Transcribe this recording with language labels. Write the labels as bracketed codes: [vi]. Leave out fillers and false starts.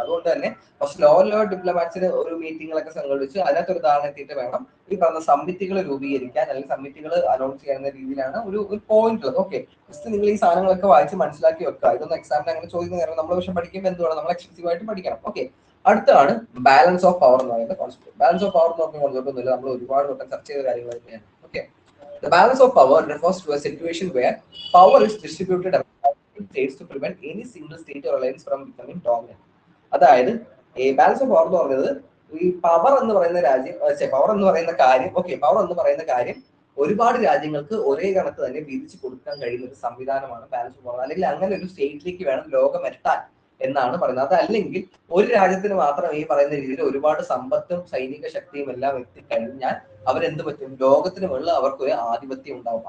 [ml] അതുകൊണ്ട് തന്നെ first lower level ഡിപ്ലോമാറ്റ്സിന് ഒരു മീറ്റിങ്ങുകളൊക്കെ സംഘടിപ്പിച്ച് അതിനകത്തൊരു ധാരണ എത്തിയിട്ട് വേണം ഈ പറഞ്ഞ സമ്മിറ്റുകൾ രൂപീകരിക്കാൻ അല്ലെങ്കിൽ സമ്മിറ്റുകൾ അനൗൺസ് ചെയ്യുന്ന രീതിയിലാണ് ഒരു പോയിന്റ് ഉള്ളത്. ഓക്കെ, ജസ്റ്റ് നിങ്ങൾ ഈ സാധനങ്ങളൊക്കെ വായിച്ച് മനസ്സിലാക്കി വെക്കുക. ഇതൊന്നും എക്സാമിന് അങ്ങനെ ചോദിക്കുന്ന കാര്യം നമ്മൾ പക്ഷെ പഠിക്കുമ്പോൾ എന്തുവാണ്, നമ്മൾ എക്സ്റ്റൻസീവ് ആയിട്ട് പഠിക്കണം. ഓക്കെ, അടുത്താണ് ബാലൻസ് ഓഫ് പവർ എന്ന് പറയുന്ന കോൺസെപ്റ്റ്. ബാലൻസ് ഓഫ് പവർ എന്ന് പറഞ്ഞ കോൺസെപ്റ്റ് ഒന്നുമില്ല, നമ്മൾ ഒരുപാട് വട്ടം ചർച്ച ചെയ്ത കാര്യങ്ങൾ തന്നെയാണ്. [en] Okay, the balance of power refers to a situation where power is distributed states to prevent any single state or alliance from becoming dominant. [ml] അതായത് ഈ ബാലൻസ് ഓഫ് പവർ എന്ന് പറയുന്നത് ഈ പവർ എന്ന് പറയുന്ന പവർ എന്ന് പറയുന്ന കാര്യം, ഓക്കെ, പവർ എന്ന് പറയുന്ന കാര്യം ഒരുപാട് രാജ്യങ്ങൾക്ക് ഒരേ കണക്ക് തന്നെ വീതിച്ചു കൊടുക്കാൻ കഴിയുന്ന ഒരു സംവിധാനമാണ് ബാലൻസ് ഓഫ് പവർ. അല്ലെങ്കിൽ അങ്ങനെ ഒരു സ്റ്റേറ്റിലേക്ക് വേണം ലോകം എത്താൻ. എന്നാണ് പറയുന്നത്. അതല്ലെങ്കിൽ ഒരു രാജ്യത്തിന് മാത്രം ഈ പറയുന്ന രീതിയിൽ ഒരുപാട് സമ്പത്തും സൈനിക ശക്തിയും എല്ലാം എത്തിക്കഴിഞ്ഞാൽ അവരെന്ത് പറ്റും, ലോകത്തിന് മുകളിൽ അവർക്ക് ഒരു ആധിപത്യം ഉണ്ടാവും.